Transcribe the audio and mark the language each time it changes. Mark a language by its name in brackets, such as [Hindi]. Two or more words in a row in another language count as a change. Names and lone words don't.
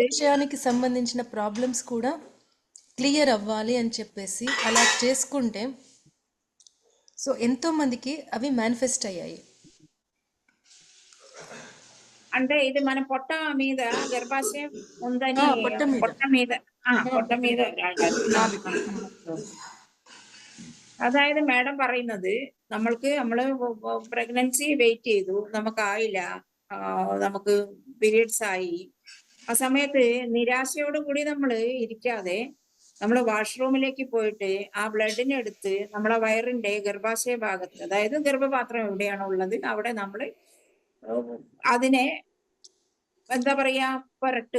[Telugu] విషయానికి సంబంధించిన ప్రాబ్లమ్స్ కూడా క్లియర్ అవ్వాలి అని చెప్పేసి అలా చేసుకుంటే సో ఎంతోమందికి అవి మేనిఫెస్ట్ అయ్యాయి. అంటే ఇది మన పొట్ట మీద గర్భాశయం ఉందని, పొట్ట మీద పొట్ట మీద పొట్ట మీద నాభి. [Malayalam] അതായത് മാഡം പറയുന്നത്, നമ്മള് പ്രഗ്നൻസി വെയിറ്റ് ചെയ്തു, നമുക്കായില്ല, നമുക്ക് പീരിയഡ്സ് ആയി. ആ സമയത്ത് നിരാശയോട് കൂടി നമ്മൾ ഇരിക്കാതെ നമ്മൾ വാഷ്റൂമിലേക്ക് പോയിട്ട് ആ ബ്ലഡിനെ എടുത്ത് നമ്മളെ വയറിന്റെ ഗർഭാശയ ഭാഗത്ത്, അതായത് ഗർഭപാത്രം എവിടെയാണോ ഉള്ളത് അവിടെ നമ്മൾ അതിനെ എന്താ പറയാ പുരട്ടുക.